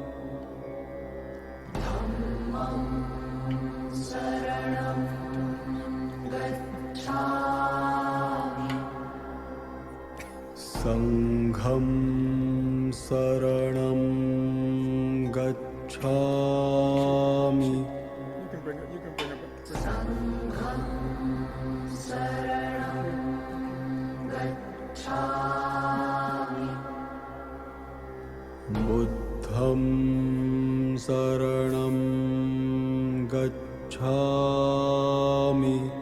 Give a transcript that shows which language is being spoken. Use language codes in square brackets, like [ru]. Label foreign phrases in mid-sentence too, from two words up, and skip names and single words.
[pi] Sangham saranam gacchami. [en] You can bring it back. [pi] Buddham saranam gacchami.